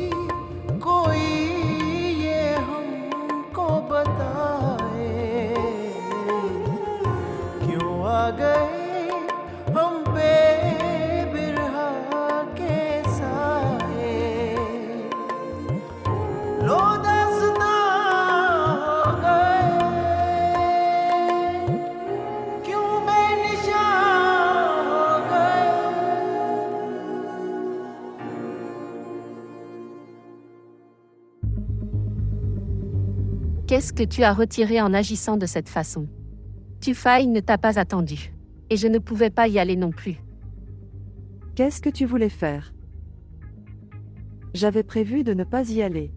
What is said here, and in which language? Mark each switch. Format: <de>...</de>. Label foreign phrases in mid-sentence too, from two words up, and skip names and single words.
<hi>ये हमको बताए क्यों आ गए हम पे बिरहा के साए लो दास्तां हो गए क्यों बेनिशान हो गए</hi> <fr>Qu'est-ce que tu as retiré en agissant de cette façon? Tufaï ne t'a pas attendu. Et je ne pouvais pas y aller non plus. Qu'est-ce que tu voulais faire? J'avais prévu de ne pas y aller.</fr>